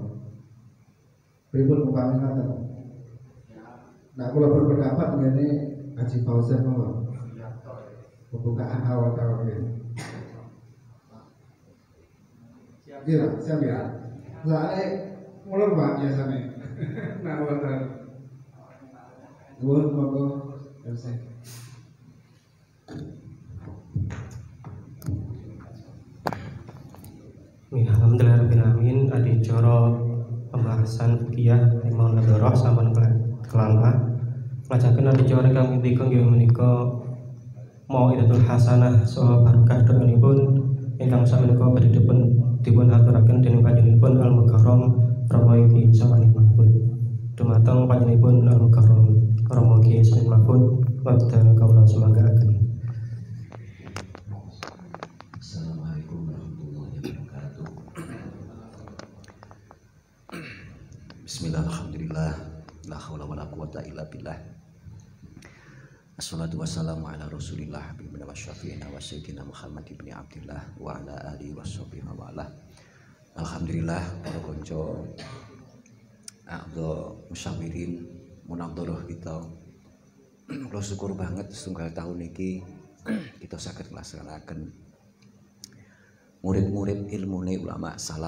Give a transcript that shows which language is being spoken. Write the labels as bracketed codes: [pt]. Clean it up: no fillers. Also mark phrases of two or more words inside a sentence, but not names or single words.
[jv] Pripun umpamanya ngoten. [id] Nah, kalau berpendapat mengenai Haji Fauzan mawon. Pembukaan awal tahun ini. Siap ya. Soalnya mulai Pak biasanya. Nah, [jv] wonten. Nuwun monggo MC. [ar] الحمد لله الرحمن الرحيم. [jv] Adicara [id] pembahasan fikih [jv] Imam Nadharah sampun kelamba. Lajaken adicara kami tiga nggih menika [ar] موعظة حسنة [jv] saha barokah doanipun ingkang samenika badhe dipun aturaken dening panjenenganipun Al Mukarram Rama Ki Samanit Mahfud. Dumateng panjenenganipun Al Mukarram Rama Ki Samanit Mahfud wekdal kawula sumanggaken. [ar] السلام عليكم ورحمة الله وبركاته. بسم الله، الحمد لله، لا حول ولا قوة إلا بالله. الصلاة والسلام على رسول الله حبيبنا وشفيعنا وسيدنا محمد بن عبد الله وعلى آله وصحبه وعلى. [jv] Alhamdulillah para konco [ar] أعضاء المشاورين المناظرة [jv] kita. Kula syukur banget setunggal tahun niki kita saged nglaksanakaken murid-murid ilmune ulama salaf.